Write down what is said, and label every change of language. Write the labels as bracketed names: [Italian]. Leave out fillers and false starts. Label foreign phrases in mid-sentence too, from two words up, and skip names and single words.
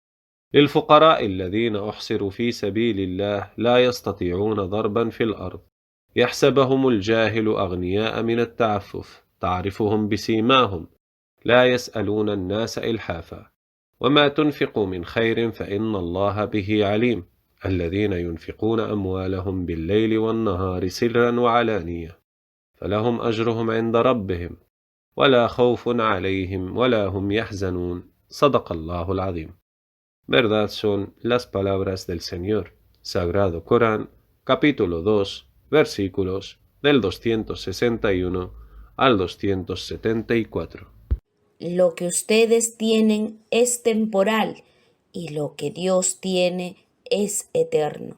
[Arabic] للفقراء الذين أحصروا في سبيل الله لا يستطيعون ضربا في الأرض يحسبهم الجاهل أغنياء من التعفف تعرفهم بسيماهم لا يسألون الناس إلحافا وما تنفقوا من خير فإن الله به عليم. الذين ينفقون أموالهم بالليل والنهار سرا وعلانية فلهم أجرهم عند ربهم ولا خوف عليهم ولا هم يحزنون. صدق الله العظيم. [Spanish] Verdad son las palabras del Señor. Sagrado Corán, capítulo 2, versículos del 261 al 274. Lo que ustedes tienen es temporal y lo que Dios tiene es eterno.